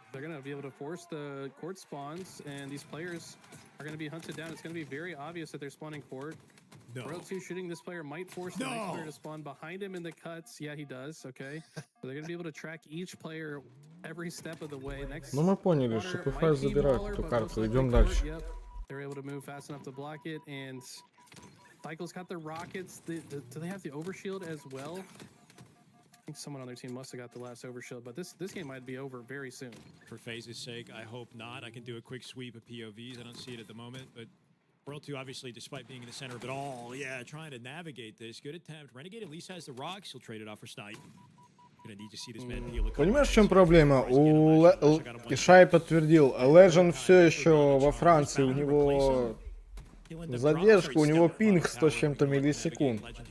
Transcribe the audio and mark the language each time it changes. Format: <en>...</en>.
<en>They're going to be able to force the court spawns, and these players are going to be hunted down. It's going to be very obvious that they're spawning court. No. World 2 shooting this player might force the next player to spawn behind him in the cuts. Yeah, he does. Okay. So they're going to be able to track each player every step of the way. Next.</en> <ru>Ну мы поняли, Shopify забирает эту карту. Идем дальше.</ru> <en>Yep. They're able to move fast enough to block it, and Cycle's got the rockets. Do they have the overshield as well? I think someone on their team must have got the last overshield, but this game might be over very soon. For FaZe's sake, I hope not. I can do a quick sweep of POVs. I don't see it at the moment, but World 2, obviously, despite being in the center of it all, trying to navigate this. Good attempt. Renegade at least has the rocks. He'll trade it off for Snipe. Gonna need to see this man peel a couple.</en> <ru>Понимаешь, в чем проблема? Ишай подтвердил, Legend все еще во Франции, у него задержка, у него пинг 100 с чем-то миллисекунд.</ru>